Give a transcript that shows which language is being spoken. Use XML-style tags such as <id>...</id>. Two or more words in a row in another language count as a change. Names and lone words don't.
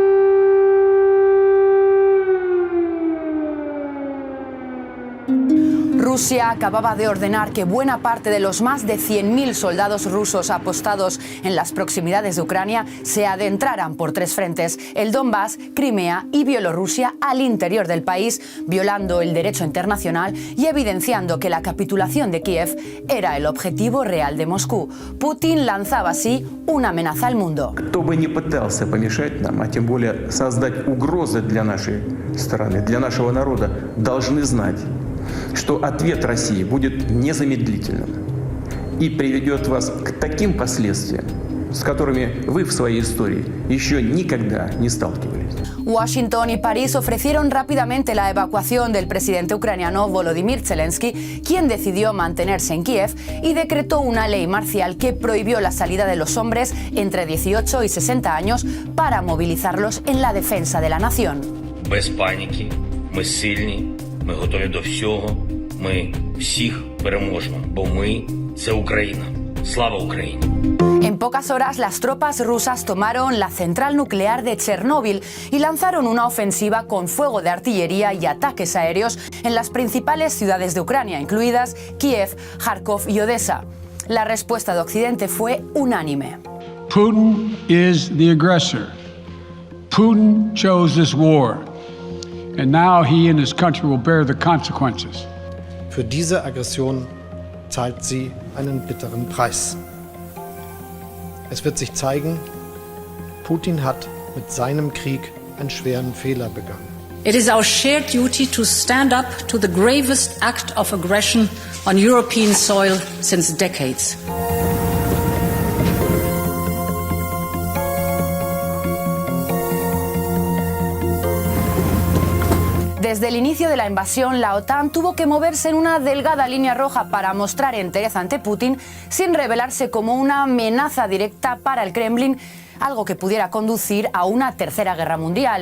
<es>Rusia acababa de ordenar que buena parte de los más de 100.000 soldados rusos apostados en las proximidades de Ucrania se adentraran por 3 frentes: el Donbass, Crimea y Bielorrusia, al interior del país, violando el derecho internacional y evidenciando que la capitulación de Kiev era el objetivo real de Moscú. Putin lanzaba así una amenaza al mundo.</es> <ru>Кто бы ни пытался помешать нам, а тем более создать угрозы для нашей страны, для нашего народа, должны знать, что ответ России будет незамедлительным и приведет вас к таким последствиям, с которыми вы в своей истории еще никогда не сталкивались.</ru> <es>Washington y París ofrecieron rápidamente la evacuación del presidente ucraniano Volodymyr Zelensky, quien decidió mantenerse en Kiev y decretó una ley marcial que prohibió la salida de los hombres entre 18 y 60 años para movilizarlos en la defensa de la nación.</es> <uk>Без паніки, ми сильні, ми готові до всього, ми всіх переможемо, бо ми – це Україна. Слава Україні!</uk> <es>En pocas horas, las tropas rusas tomaron la central nuclear de Chernóbil y lanzaron una ofensiva con fuego de artillería y ataques aéreos en las principales ciudades de Ucrania, incluidas Kiev, Kharkov y Odessa. La respuesta de Occidente fue unánime.</es> <en>Putin is the aggressor. Putin chose this war. And now he and his country will bear the consequences.</en> <de>Für diese Aggression zahlt sie einen bitteren Preis. Es wird sich zeigen, Putin hat mit seinem Krieg einen schweren Fehler begangen.</de> <en>It is our shared duty to stand up to the gravest act of aggression on European soil since decades.</en> <es>Desde el inicio de la invasión, la OTAN tuvo que moverse en una delgada línea roja para mostrar entereza ante Putin sin revelarse como una amenaza directa para el Kremlin, algo que pudiera conducir a una tercera guerra mundial.</es>